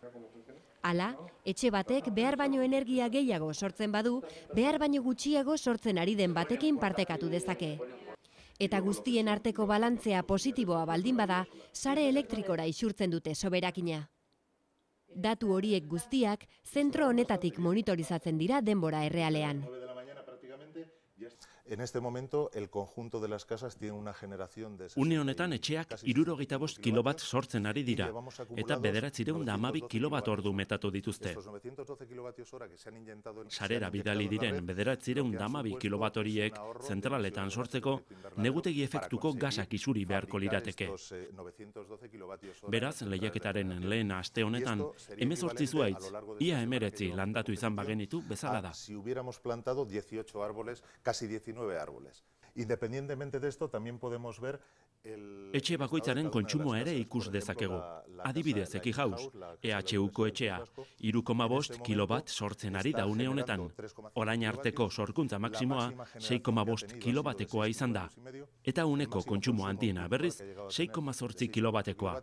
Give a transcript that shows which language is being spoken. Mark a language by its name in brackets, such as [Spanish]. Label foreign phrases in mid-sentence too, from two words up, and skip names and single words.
[Basque] Hala, etxe batek behar baino energia gehiago sortzen badu, behar baino gutxiago sortzen ari den batekin partekatu dezake. Eta guztien arteko balantzea positiboa baldin bada, sare elektrikora isurtzen dute soberakina. Datu horiek guztiak zentro honetatik monitorizatzen dira denbora errealean. [Spanish] En este momento, el conjunto de las casas tiene una generación de... [Basque] Une honetan etxeak 65 kilowatt sortzen ari dira, eta 912 kilowatt ordu metatu dituzte. Sarera bidali diren 912 kilowatt horiek zentraletan sortzeko, negutegi efektuko gasak isuri beharko lirateke. Beraz, lehiaketaren lehen aste honetan, 18 zuhaitz, ia 19 landatu izan bagenitu bezala da. [Spanish] Si hubiéramos plantado 18 árboles, casi 19 árboles. Independientemente de esto, también podemos ver el... [Basque] Etxe bakoitzaren kontsumoa ere ikus dezakegu. Adibidez, Ekihaus, EHUko etxea, 3,5 kilowatt sortzen ari da une honetan. Orain arteko sorkuntza maksimoa 6,5 kilowattekoa izan da. Eta uneko kontsumo handiena berriz 6,8 kilowattekoa.